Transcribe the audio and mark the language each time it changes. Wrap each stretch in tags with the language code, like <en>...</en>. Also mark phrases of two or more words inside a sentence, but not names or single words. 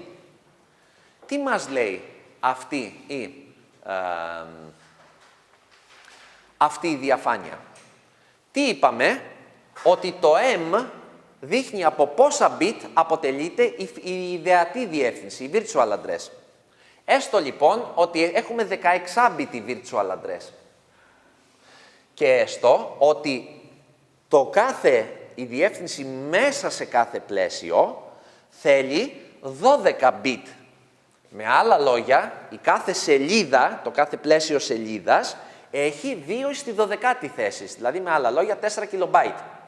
<el>Τι μας λέει αυτή η διαφάνεια? Τι είπαμε? Ότι το M δείχνει από πόσα bit αποτελείται η ιδεατή διεύθυνση, η</el> <en>virtual address.</en> <el>Έστω λοιπόν ότι έχουμε 16-bit</el> <en>virtual address.</en> <el>Και έστω ότι η διεύθυνση μέσα σε κάθε πλαίσιο θέλει 12-bit. Με άλλα λόγια, η κάθε σελίδα, το κάθε πλαίσιο σελίδας, έχει 2 στη 12η θέση, δηλαδή με άλλα λόγια 4 kilobyte.</el>